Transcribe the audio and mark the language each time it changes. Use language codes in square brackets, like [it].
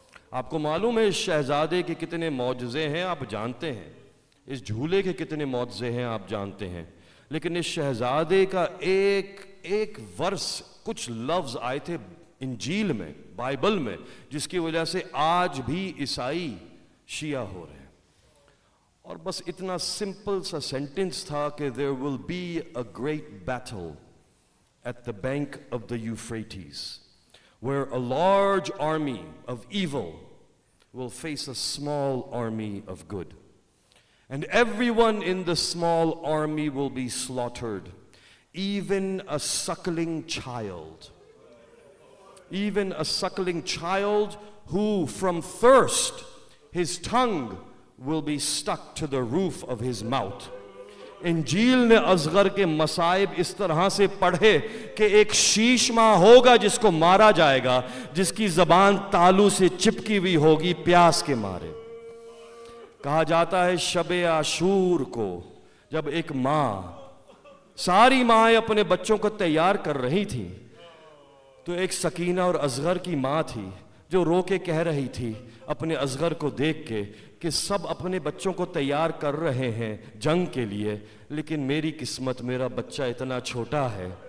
[ur] آپ کو معلوم ہے اس شہزادے کے کتنے معجزے ہیں، آپ جانتے ہیں. اس جھولے کے کتنے معجزے ہیں آپ جانتے ہیں. لیکن اس شہزادے کا ایک ورس، کچھ لفظ آئے تھے انجیل میں، بائبل میں، جس کی وجہ سے آج بھی عیسائی شیعہ ہو رہے ہیں. اور بس اتنا سمپل سا سینٹنس تھا کہ [en] there will be a great battle at the bank of the Euphrates, where a large army of evil will face a small army of good. And everyone in the small army will be slaughtered, even a suckling child. Even a suckling child who from thirst, his tongue will be stuck to the roof of his mouth. [ur] انجیل نے اصغر کے مصائب اس طرح سے پڑھے کہ ایک شیش ماہ ہوگا جس کو مارا جائے گا، جس کی زبان تالو سے چپکی ہوئی ہوگی پیاس کے مارے. کہا جاتا ہے شب عاشور کو جب ایک ماں، ساری مائیں اپنے بچوں کو تیار کر رہی تھیں، تو ایک سکینہ اور اصغر کی ماں تھی جو رو کے کہہ رہی تھی اپنے اصغر کو دیکھ کے کہ سب اپنے بچوں کو تیار کر رہے ہیں جنگ کے لیے، لیکن میری قسمت، میرا بچہ اتنا چھوٹا ہے.